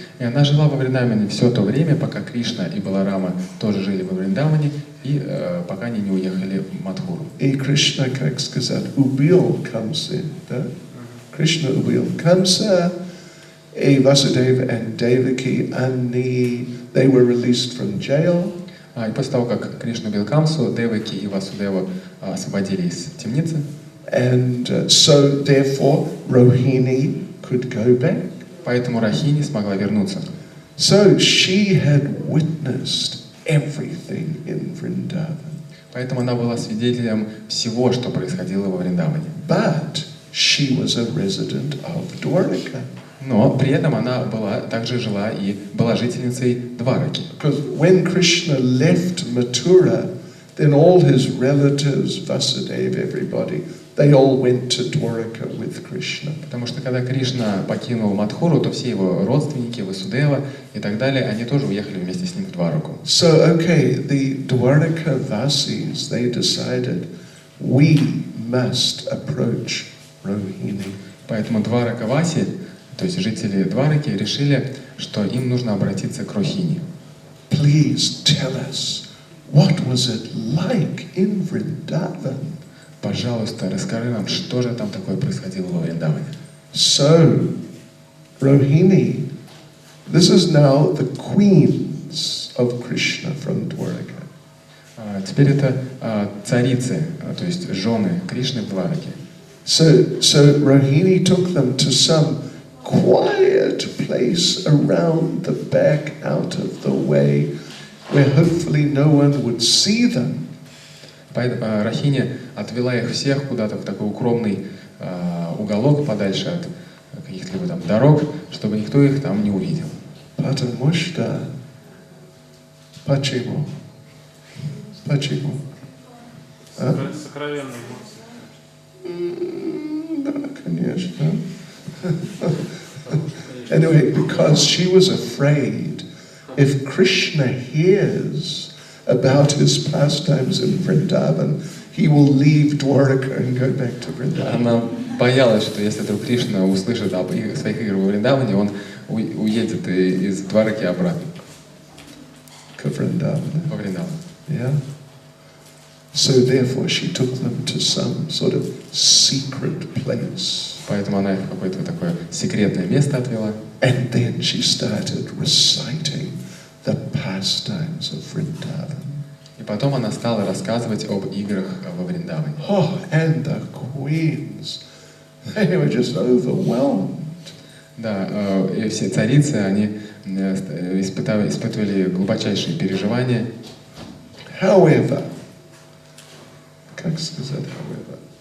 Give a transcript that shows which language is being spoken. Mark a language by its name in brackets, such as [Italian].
[Russian] И она жила во Вриндаване все то время, пока Кришна и Баларама тоже жили во Вриндаване, и пока они не уехали в Мадхуру. И Krishna, как сказать, убил Камса, да? Krishna убил Камса, [English] и Vasudeva and Devaki, they were released from jail. [Russian] И после того, как Кришна убил Камсу, Деваки и Васудеву освободили из темницы. [English] And so therefore Rohini could go back. [Russian] Поэтому Рахини смогла вернуться. [English] So she had witnessed everything in Vrindavan. [Russian] Поэтому она была свидетелем всего, что происходило во Вриндаване. [English] But she was a resident of Dwaraka. [Russian] Но при этом она также жила и была жительницей Двараки. [English] Because when Krishna left Mathura, then all his relatives, Vasudeva, everybody, they all went to Dwaraka with Krishna. [Russian] Потому что когда Кришна покинул Мадхуру, то все его родственники, Васудева и так далее, они тоже уехали вместе с ним в Двараку. [English] So, okay, the Dwaraka Vasis, they decided, we must approach Rohini. [Russian] Поэтому Дваракаваси, то есть жители Двараки, решили, что им нужно обратиться к Рохини. [English] Please tell us, what was it like in Vrindavan? [Russian] Пожалуйста, расскажи нам, что же там такое происходило во Вриндаване. [English] So, Rohini, this is now the queens of Krishna from Dwaraka. [Russian] Теперь это царицы, то есть жены Кришны в Двараке. [English] So Rohini took them to some quiet place around the back, out of the way, where hopefully no one would see them. [Russian] Рахиня отвела их всех куда-то в такой укромный уголок, подальше от каких-либо там дорог, чтобы никто их там не увидел. Потому что... Почему? Почему? Сокровенные эмоции. Да, конечно. [English] Anyway, because she was afraid if Krishna hears about his pastimes in Vrindavan, he will leave Dwaraka and go back to Vrindavan. [Russian] Она боялась, что если вдруг Кришна услышит об своих играх во Вриндаване, он уедет из Двараки обратно. К Vrindavan. Во Вриндаван. [English] Yeah. So therefore she took them to some sort of secret place. [Russian] Поэтому она их в какое-то такое секретное место отвела. [English] And then she started reciting the pastimes of Vrindavan. [Russian] И потом она стала рассказывать об играх во Вриндаване. [English] Oh, and the queens, they were just overwhelmed. [Russian] Да, и все царицы, они испытывали глубочайшие переживания. [English] However, [Russian] как сказать [English] however?